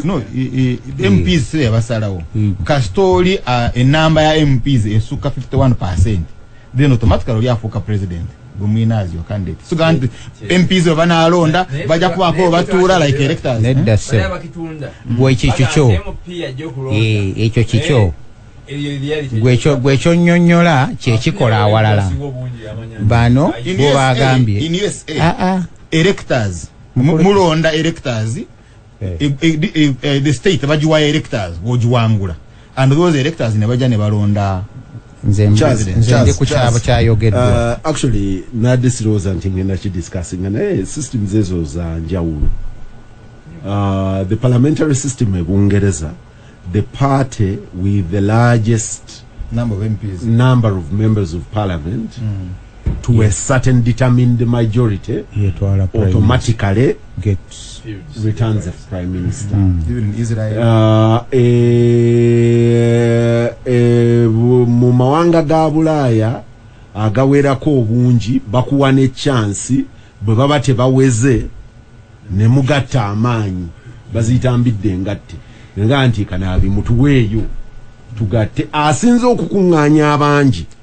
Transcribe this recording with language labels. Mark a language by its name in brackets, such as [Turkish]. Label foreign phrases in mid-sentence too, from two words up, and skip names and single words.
[Ganda] MPs yabasalawo kasitooli enamba ya MPs esukka 51% [English] then automatically [Ganda] oli afuuka president gumwinazi yo candidate suga nti MPs banaalonda bajja kubako batuula [English] like electors [Ganda] nedda se gwe kikyo ekyo kikyo gwekyo nnyonnyola kyekikola awalala bano bo bagambye electors mulonda electors [English] the state [Ganda] bajiwa electors bojiwangula [English] and those electors [Ganda] ne bajja ne balonda nze ndi ku kyabo kyayogeddwa actually nadisiroza nti ngenda kidiscussing naye systems ezo za njawulo. [English] The parliamentary system e Bungereza, the party with the largest number of members of parliament to a certain determined majority automatically gets returns the prime minister. Even in Israel [Ganda] mu mawanga ga Bulaaya agawerako obungi bakuwa ne chance bwe baba tebaweze ne mugatta amaanyi bazitambidde ngatte nga nti kanaabi mutuweeyo tugatte asinze okukuŋŋaanya abangi